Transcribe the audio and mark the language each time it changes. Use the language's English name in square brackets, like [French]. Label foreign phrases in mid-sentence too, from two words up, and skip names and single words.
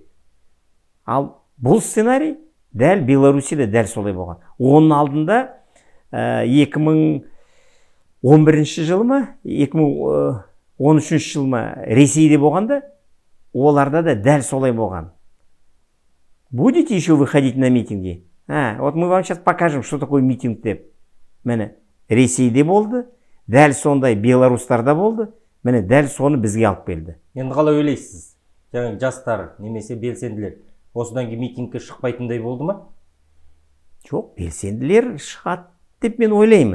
[Kazakh] Ал бұл сценарий дәл Беларусияда дәл солай болған. Оның алдында 2011 жылы ма, 2013 жыл ма Ресейде болғанда, оларда да дәл солай болған. [Russian] Будете еще выходить на митинги? Вот мы вам сейчас покажем, что такое митинг деп. [Kazakh] Міне Ресейде болды, дәл сондай Беларустарда болды, міне дәл соны бізге алып келді. Енді қалай ойлайсыз? Жаңағы жастар немесе белсенділер осыдан кейін митингке шықпайтындай болды ма? Жоқ, белсенділер шығады деп мен ойлаймын.